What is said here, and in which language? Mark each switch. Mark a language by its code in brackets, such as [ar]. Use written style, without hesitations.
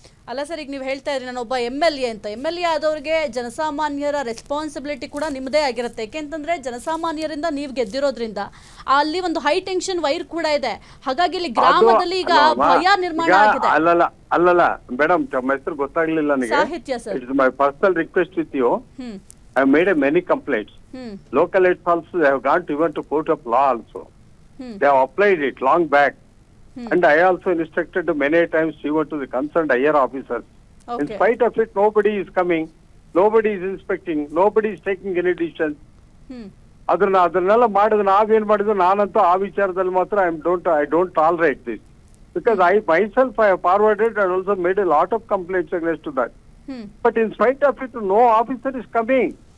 [kn] ಅಲ್ಲ ಸರ್, ಈಗ ನೀವು ಹೇಳ್ತಾ ಇದ್ರಿ ನಾನೊಬ್ಬ MLA ಅಂತ. MLA ಆದವ್ರಿಗೆ ಜನಸಾಮಾನ್ಯರ ರೆಸ್ಪಾನ್ಸಿಬಿಲಿಟಿ ಕೂಡ ನಿಮ್ಮದೇ ಆಗಿರುತ್ತೆ. ಯಾಕೆಂತಂದ್ರೆ ಜನಸಾಮಾನ್ಯರಿಂದ ನೀವು ಗೆದ್ದಿರೋದ್ರಿಂದ ಅಲ್ಲಿ ಒಂದು ಹೈ ಟೆನ್ಷನ್ ವೈರ್ ಕೂಡ ಇದೆ. ಹಾಗಾಗಿ ಇಲ್ಲಿ ಗ್ರಾಮದಲ್ಲಿ ಈಗ ಭಯ ನಿರ್ಮಾಣ ಆಗಿದೆ. ಅಲ್ಲಲ್ಲ ಮೇಡಮ್, ತಮ್ಮ ಹೆಸರು ಗೊತ್ತಾಗ್ಲಿಲ್ಲ ನನಗೆ. ಸಾಹಿತ್ಯ sir. [en] It's my personal request with you. I have made many complaints. Local aids also, they have gone even to court of law also. They have applied it long back. And I also instructed many times even to the concerned higher officers. In spite of it, nobody is coming, nobody is inspecting, nobody is taking any decision. [kn] ಅದನ್ನೆಲ್ಲ ಮಾಡಿದ್ರೆ ನಾವೇನ್ ಮಾಡಿದ್ರು, ನಾನಂತೂ ಆ ವಿಚಾರದಲ್ಲಿ ಮಾತ್ರ [en] I don't tolerate this. Because I myself have forwarded and also made a lot of complaints against to that. But in spite of it, no officer is coming.